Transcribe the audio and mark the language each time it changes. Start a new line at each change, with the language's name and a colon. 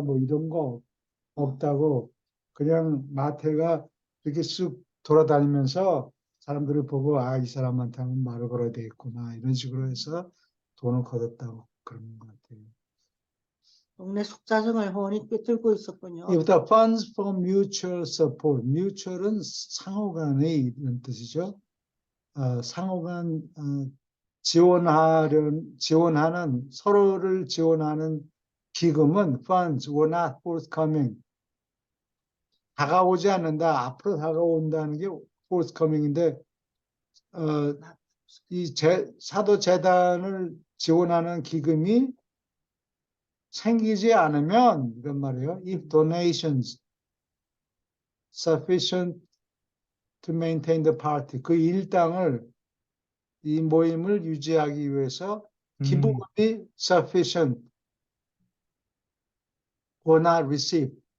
Korean: 뭐 이런 거 없다고 그냥 마태가 이렇게 쑥 돌아다니면서 사람들이 보고 아, 이 사람한테는 말을 걸어야 되겠구나 이런 식으로 해서 돈을 걷었다고 그러는 것 같아요. 동네 속사정을 훤히 꿰뚫고 있었군요. 이부터
English: funds for mutual support.
Korean: mutual은 상호간의 이런 뜻이죠. 상호간 지원하는 서로를 지원하는 기금은
English: funds were not forthcoming.
Korean: 다가오지 않는다. 앞으로 다가온다는 게 forthcoming인데 이 사도 재단을 지원하는 기금이 생기지 않으면 이런 말이에요.
English: If donations sufficient to maintain the party.
Korean: 그 일당을 이 모임을 유지하기 위해서 기부금이 sufficient
English: were not received.